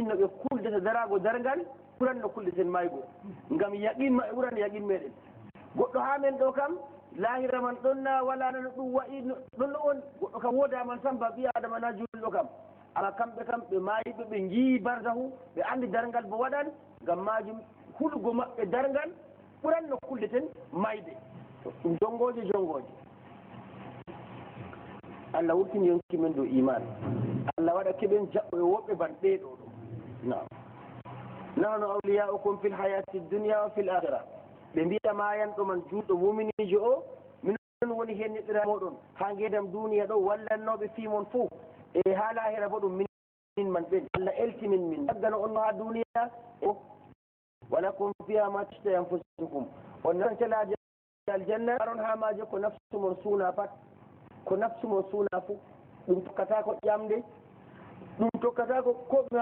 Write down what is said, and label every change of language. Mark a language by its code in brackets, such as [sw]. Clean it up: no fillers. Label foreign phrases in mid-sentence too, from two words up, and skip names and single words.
[ff] no ɓe kuldata darago dargal ɓuran no kuldeten maygo ngam yaqin maɓe ɓuran yaqin meɗen goɗɗo ha men ɗo kam lahira man ɗonna wala nano ɗum wayi ɗon no on goɗɗo kam wodaman tan ba ɓi adama na julɗo kam ala kamɓe kam ɓe mayiɓe ɓe jii barzahu ɓe andi dargal bo waɗan ngam majum hulgo maɓɓe dargal ɓuran no kuldeten mayde ɗum jongoje Allah wurtini yonki men dow iman Allah waɗa keɓen jaɓɓo e woɓɓe ban ɓeɗo ɗo nam [ar] نحن أولياؤكم في الحياة الدنيا وفي الآخرة [ff] ɓe mbiya mayanɗo man juuɗo muminijo o minon woni hen neɗɗira moɗon ha guedam duniya ɗo wallannoɓe fimon fou e ha lahira bo ɗum min man ɓen Allah eltinin min daggano on no ha duniya o [ar] ولكم فيها ما تشتهي أنفسكم [ff] on nancalaji aljanna aron ha maje ko nafsu mon suuna pat ko nafsu mon suuna fou ɗum tokkata ko ƴamde ɗum tokkata ko koɓe